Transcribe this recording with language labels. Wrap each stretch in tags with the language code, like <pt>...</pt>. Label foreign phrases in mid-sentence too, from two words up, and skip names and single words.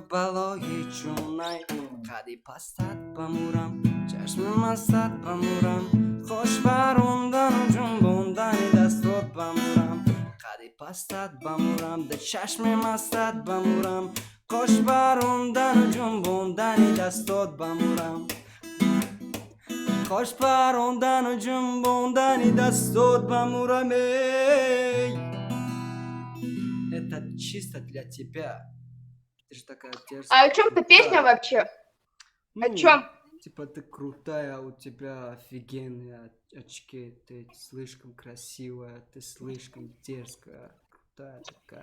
<tg>балои чунай қади пастат ба мурам чашми мастат ба мурам хош барондану ҷунбондани дастот ба мурам қади пастат ба мурам чашми мастат ба мурам хош барондану ҷунбондани дастот ба мурам хош барондану ҷунбондани дастот ба мурам.</tg> <ru>Это чисто для тебя. Ты же такая дерзкая. А о чем ты песня вообще? О чем? Типа ты крутая, у тебя офигенные очки, ты слишком красивая, ты слишком дерзкая, крутая такая.</ru>